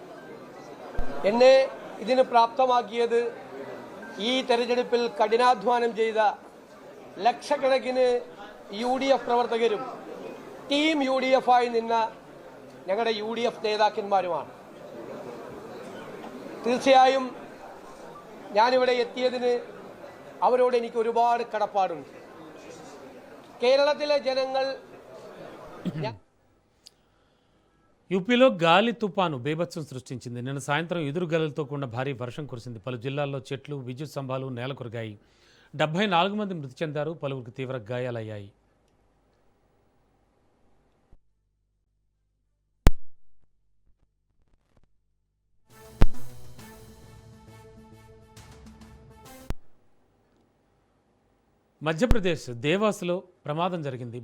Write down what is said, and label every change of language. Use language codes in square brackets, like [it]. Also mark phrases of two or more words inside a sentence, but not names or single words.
[ml] എന്നെ ഇതിന് പ്രാപ്തമാക്കിയത് ഈ തെരഞ്ഞെടുപ്പിൽ കഠിനാധ്വാനം ചെയ്ത ലക്ഷക്കണക്കിന് UDF പ്രവർത്തകരും ടീം UDF ആയി നിന്ന ഞങ്ങളുടെ UDF നേതാക്കന്മാരുമാണ്. തീർച്ചയായും ഞാനിവിടെ എത്തിയതിന് അവരോട് എനിക്ക് ഒരുപാട് കടപ്പാടുണ്ട്. കേരളത്തിലെ ജനങ്ങൾ [te] యూపీలో గాలి తుపాను బేభత్సం సృష్టించింది. నిన్న సాయంత్రం ఎదురుగాలులతో కూడిన భారీ వర్షం కురిసింది. పలు జిల్లాల్లో చెట్లు, విద్యుత్ స్తంభాలు నేలకొరిగాయి. 74 మంది మృతి చెందారు, పలువురికి తీవ్ర గాయాలయ్యాయి. మధ్యప్రదేశ్ దేవాస్లో ప్రమాదం జరిగింది.